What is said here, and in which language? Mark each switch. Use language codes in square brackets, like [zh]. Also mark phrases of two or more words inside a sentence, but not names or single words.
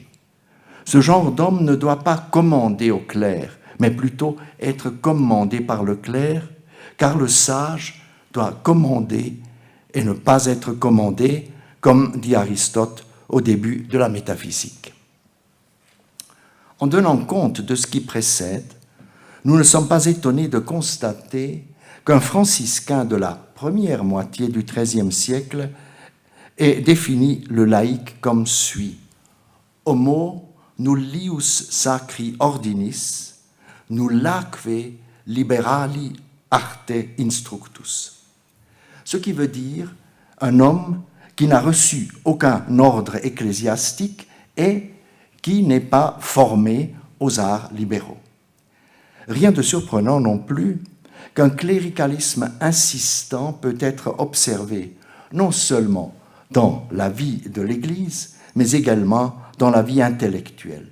[fr] Ce genre d'homme ne doit pas commander au clerc, mais plutôt être commandé par le clerc, car le sage doit commander et ne pas être commandé, comme dit Aristote au début de la métaphysique. En tenant compte de ce qui précède, nous ne sommes pas étonnés de constater qu'un franciscain de la première moitié du XIIIe siècle ait défini le laïc comme suit. [la] Homo nullius sacri ordinis, nullaque liberali arte instructus. [fr] Ce qui veut dire un homme qui n'a reçu aucun ordre ecclésiastique et qui n'est pas formé aux arts libéraux. Rien de surprenant non plus qu'un cléricalisme insistant peut être observé non seulement dans la vie de l'Église, mais également dans la vie intellectuelle.